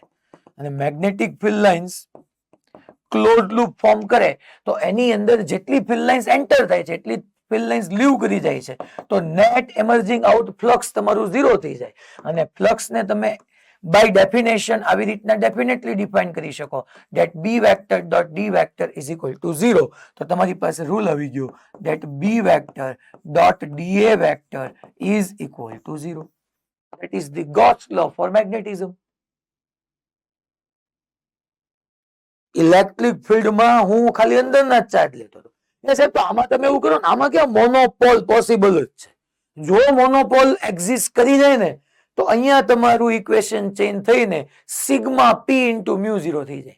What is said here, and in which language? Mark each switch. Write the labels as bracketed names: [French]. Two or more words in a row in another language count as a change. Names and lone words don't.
[Gujarati] અને [English] magnetic field lines close loop form [Gujarati] કરે તો એની અંદર જેટલી [English] field lines enter [Gujarati] થાય છે એટલી [English] field lines leave [Gujarati] કરી જાય છે. તો [English] net emerging out flux [Gujarati] તમારું 0 થઈ જાય. અને ફ્લક્સ ને તમે [English] by definition [Gujarati] આવી રીતના [English] definitely define [Gujarati] કરી શકો [English] that b vector dot d vector is equal to 0. [Gujarati] તો તમારી પાસે રૂલ આવી ગયો [English] that b vector dot da vector is equal to 0. That is the Gauss law for magnetism. electric fieldમાં [Gujarati] હું ખાલી અંદરના જ ચાર્જ લેતો હતો. સાહેબ તો આમાં તમે એવું કરો ને, આમાં કેવા મોનોપોલ પોસિબલ જ છે. જો મોનોપોલ એક્ઝિસ્ટ કરી જાય ને તો અહીંયા તમારું ઇક્વેશન ચેન્જ થઈને [English] sigma P into mu [Gujarati] 0 થઈ જાય.